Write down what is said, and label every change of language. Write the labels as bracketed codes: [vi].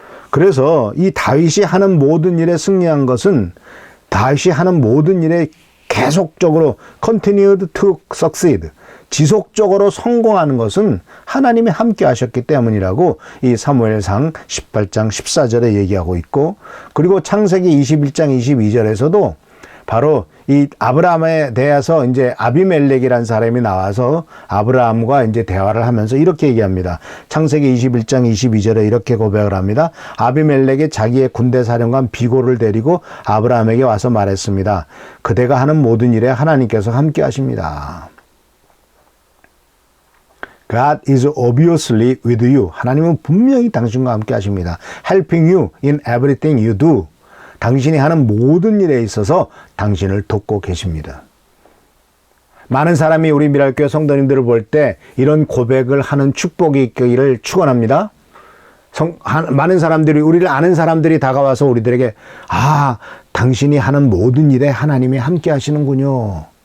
[ko] 그래서 이 다윗이 하는 모든 일에 승리한 것은 다윗이 하는 모든 일에 계속적으로 [en] continued to succeed, [ko] 지속적으로 성공하는 것은 하나님이 함께 하셨기 때문이라고 이 사무엘상 18장 14절에 얘기하고 있고, 그리고 창세기 21장 22절에서도 바로 이 아브라함에 대해서 이제 아비멜렉이라는 사람이 나와서 아브라함과 이제 대화를 하면서 이렇게 얘기합니다. 창세기 21장 22절에 이렇게 고백을 합니다. 아비멜렉이 자기의 군대 사령관 비골을 데리고 아브라함에게 와서 말했습니다. 그대가 하는 모든 일에 하나님께서 함께 하십니다. [en] God is obviously with you. [ko] 하나님은 분명히 당신과 함께 하십니다. [en] Helping you in everything you do. [ko] 당신이 하는 모든 일에 있어서 당신을 돕고 계십니다. 많은 사람이 우리 미랄교회 성도님들을 볼 때 이런 고백을 하는 축복이 있기를 축원합니다. 많은 사람들이, 우리를 아는 사람들이 다가와서 우리들에게 당신이 하는 모든 일에 하나님이 함께 하시는군요.